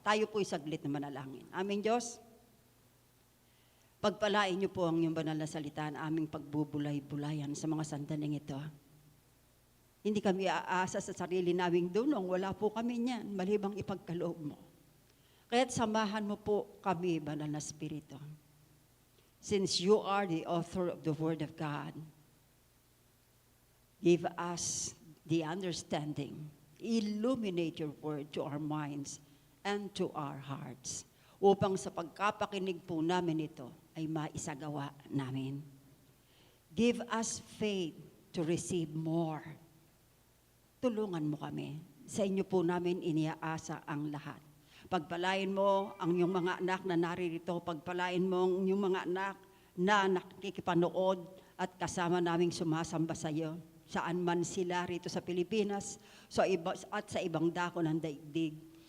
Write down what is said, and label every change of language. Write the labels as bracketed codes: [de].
[tl] Tayo po'y saglit na manalangin. Aming Diyos, pagpalain niyo po ang iyong banal na salita na aming pagbubulay-bulayan sa mga sandaling ito. Hindi kami aasa sa sarili naming dunong. Wala po kami niyan, malibang ipagkaloob mo. Kaya't samahan mo po kami, Banal na Espiritu. [en] Since you are the author of the Word of God, give us the understanding. Illuminate your Word to our minds and to our hearts. [tl] Upang sa pagkapakinig po namin ito ay maisagawa namin. [en] Give us faith to receive more. [tl] Tulungan mo kami. Sa inyo po namin iniaasa ang lahat. Pagpalain mo ang iyong mga anak na naririto. Pagpalain mo ang iyong mga anak na nakikipanood at kasama naming sumasamba sa iyo. Saan man sila rito sa Pilipinas at sa ibang dako ng daigdig.